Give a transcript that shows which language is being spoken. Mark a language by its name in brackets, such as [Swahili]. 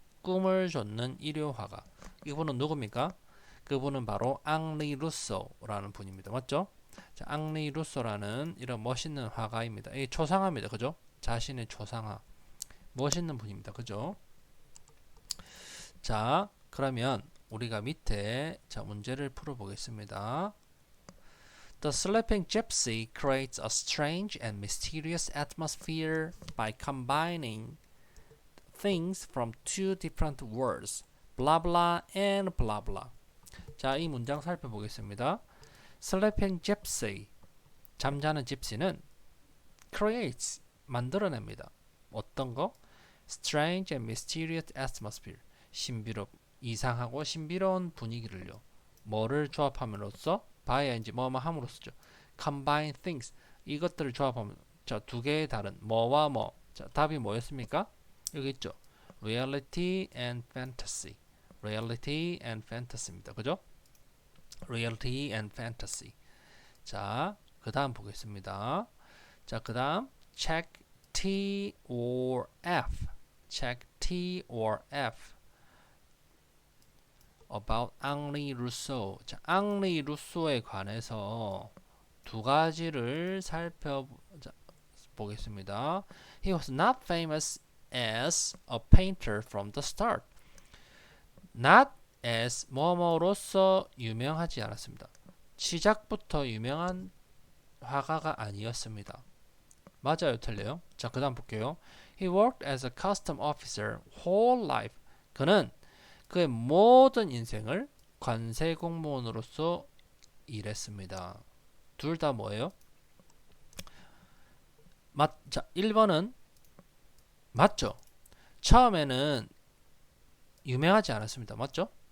[Korean] 꿈을 쫓는 일요 화가. 이분은 누굽니까? 그분은 바로 앙리 루소라는 분입니다. 맞죠? 자, 앙리 루소라는 이런 멋있는 화가입니다. 이 초상화입니다. 그죠? 자신의 초상화. 멋있는 분입니다. 그죠? 자, 그러면 우리가 밑에 자 문제를 풀어보겠습니다. [English] The sleeping gypsy creates a strange and mysterious atmosphere by combining things from two different words, blah blah and blah blah. [Korean] 자, 이 문장 살펴보겠습니다. Sleeping gypsy, 잠자는 집시는 creates, 만들어냅니다. 어떤 거? [English] Strange and mysterious atmosphere, 이상하고 신비로운 분위기를요. [Korean] 뭐를 조합함으로써? by인지 뭐뭐 함으로써죠. Combine things, 이것들을 조합하면 자, 두 개의 다른 뭐와 뭐. 자, 답이 뭐였습니까? 여기 있죠. Reality and fantasy. [English] Reality and fantasy입니다. [Korean] 그죠? Reality and fantasy. 자, 그 다음 보겠습니다. [English] 자, 그 다음 check T or F. check T or F. about 앙리 루소. [Korean] 자, 앙리 루소에 관해서 두 가지를 살펴보겠습니다. [English] He was not famous as a painter from the start. [Korean] Not as 뭐뭐로서 유명하지 않았습니다. 시작부터 유명한 화가가 아니었습니다. 맞아요, 틀려요? 자, 그 다음 볼게요. [English] He worked as a custom officer whole life. [Korean] 그는 그의 모든 인생을 관세 공무원으로서 일했습니다. 둘 다 뭐예요? 자, 1번은 맞죠? 처음에는 유명하지 않았습니다. 맞죠?